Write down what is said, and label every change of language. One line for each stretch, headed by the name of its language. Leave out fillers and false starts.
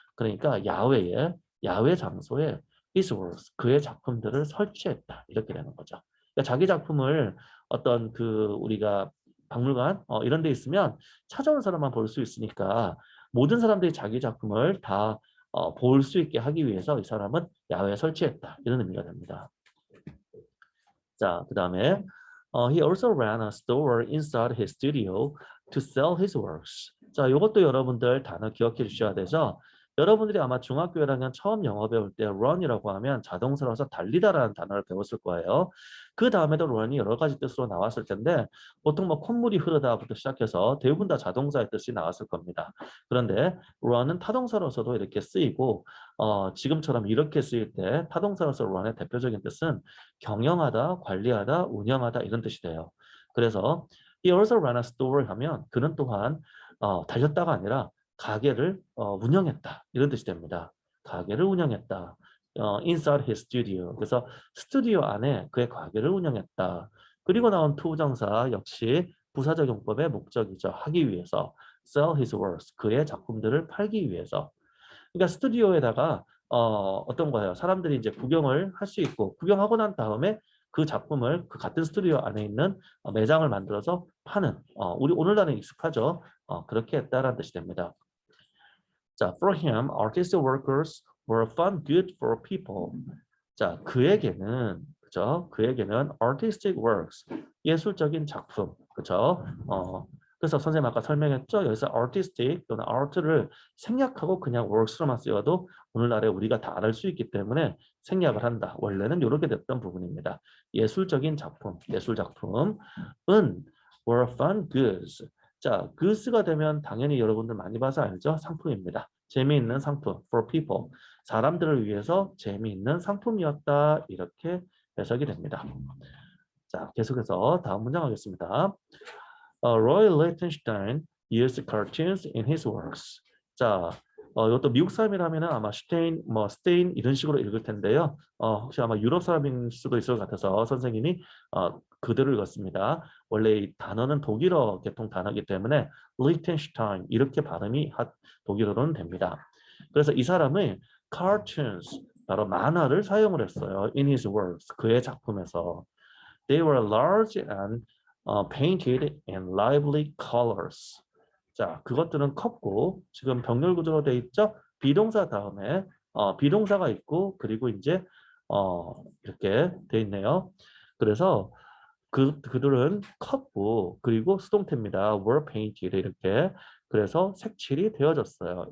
Korean: 그러니까 야외 장소에 his works 그의 작품들을 설치했다 이렇게 되는 거죠. 그러니까 자기 작품을 어떤 그 우리가 박물관 이런 데 있으면 찾아온 사람만 볼 수 있으니까 모든 사람들이 자기 작품을 다 볼 수 있게 하기 위해서 이 사람은 야외에 설치했다. 이런 의미가 됩니다. 자, 그 다음에
English: he also ran a store inside his studio to sell his works.
Korean: 자, 이것도 여러분들 단어 기억해 주셔야 되죠. 여러분들이 아마 중학교 1학년 처음 영어 배울 때 run이라고 하면 자동사로서 달리다라는 단어를 배웠을 거예요. 그 다음에도 run이 여러 가지 뜻으로 나왔을 텐데 보통 뭐 콧물이 흐르다부터 시작해서 대부분 다 자동사의 뜻이 나왔을 겁니다. 그런데 run은 타동사로서도 이렇게 쓰이고 지금처럼 이렇게 쓰일 때 타동사로서 run의 대표적인 뜻은 경영하다, 관리하다, 운영하다 이런 뜻이 돼요. 그래서 he also ran a store 하면 그는 또한 달렸다가 아니라 가게를 운영했다 이런 뜻이 됩니다. 가게를 운영했다.
English: inside his studio.
Korean: 그래서 스튜디오 안에 그의 가게를 운영했다. 그리고 나온 투부정사 역시 부사적 용법의 목적이죠. 하기 위해서
English: sell his works.
Korean: 그의 작품들을 팔기 위해서. 그러니까 스튜디오에다가 어떤 거예요? 사람들이 이제 구경을 할 수 있고 구경하고 난 다음에 그 작품을 그 같은 스튜디오 안에 있는 매장을 만들어서 파는 우리 오늘날은 익숙하죠. 그렇게 했다라는 뜻이 됩니다.
English: 자, for him, artistic workers were fun, good for people.
Korean: 자, 그죠? 그에게는 artistic works, 예술적인 작품, 그죠? 그래서 선생님 아까 설명했죠? 여기서 artistic 또는 art를 생략하고 그냥 works로만 쓰여도 오늘날에 우리가 다 알 수 있기 때문에 생략을 한다. 원래는 이렇게 됐던 부분입니다. 예술적인 작품, 예술 작품은 were fun goods. 자, goods가 되면 당연히 여러분들 많이 봐서 알죠? 상품입니다. 재미있는 상품,
English: for people.
Korean: 사람들을 위해서 재미있는 상품이었다. 이렇게 해석이 됩니다. 자, 계속해서 다음 문장 하겠습니다.
English: Roy Lichtenstein used cartoons in his works.
Korean: 자, 이것도 미국 사람이라면 아마 스테인, 스테인 이런 식으로 읽을 텐데요. 혹시 아마 유럽 사람일 수도 있을 것 같아서 선생님이 그대로 읽었습니다. 원래 이 단어는 독일어 계통 단어이기 때문에 Liechtenstein 이렇게 발음이 독일어로는 됩니다. 그래서 이 사람은 cartoons, 바로 만화를 사용을 했어요.
English: In his works,
Korean: 그의 작품에서.
English: They were large and painted in lively colors.
Korean: 자, 그것들은 컸고 지금 병렬 구조로 돼 있죠? 비동사 다음에 비동사가 있고 그리고 이제 이렇게 돼 있네요. 그래서 그들은 컸고 그리고 수동태입니다. were painted 이렇게 그래서 색칠이 되어졌어요.